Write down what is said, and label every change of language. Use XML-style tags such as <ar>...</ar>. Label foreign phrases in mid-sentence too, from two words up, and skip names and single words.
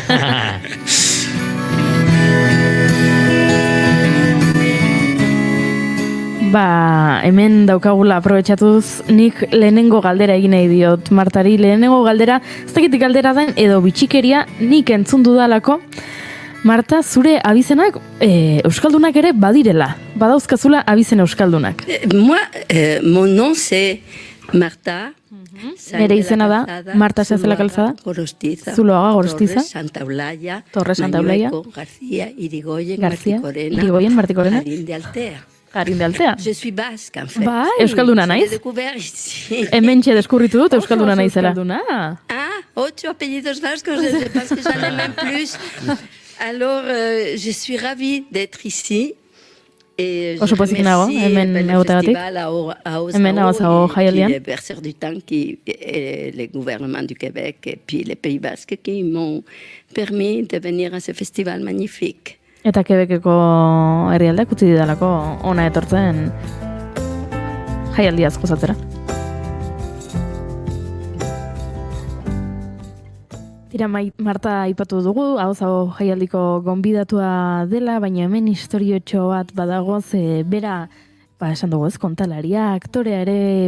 <eu>Hemen daukagula aprobetxatuz, nik lehenengo galdera egin nahi diot, Martari, lehenengo galdera, ez dakitik galdera den, edo bitxikeria nik entzun dudalako, Marta, zure abizenak euskaldunak ere badirela, badauzkazula abizen euskaldunak.</eu> <fr>Mon nom c'est Marta.</fr> <eu>Nere izena da, Marta Sáenz de la Calzada, Zuloaga Gorostiza, Torre Santa Eulaia, García, Irigoyen, Martí Corena, Garin de Altea.</eu> <fr>Je suis basque, en fait.</fr> <eu>Euskalduna naiz? Hementxe deskurritu dut euskalduna naizela. 8 apellidos vascos,</eu> <fr>je pense que j'en ai même plus. Alors, je suis ravie d'être ici. Et je</fr> <eu>Oso pozik nago,</eu> <fr>remercie</fr> <eu>hemen</eu> <fr>le</fr> <eu>egoteagatik.</eu> <fr>festival à Osao,</fr> <eu>Hemen Aozago</eu> <fr>et puis</fr> <eu>jaialdian.</eu> <fr>les Berceurs du Temps, et le gouvernement du Québec, et puis les Pays Basques qui m'ont permis de venir à ce festival magnifique.</fr> <eu>Eta Quebeceko herrialdeak utzi didalako ona etortzen jaialdiaz gozatzera. Tira, Marta aipatu dugu, Aozago jaialdiko gonbidatua dela, baina hemen historiotxo bat badago, ze bera, esan dugu ez, kontalaria, aktorea ere</eu>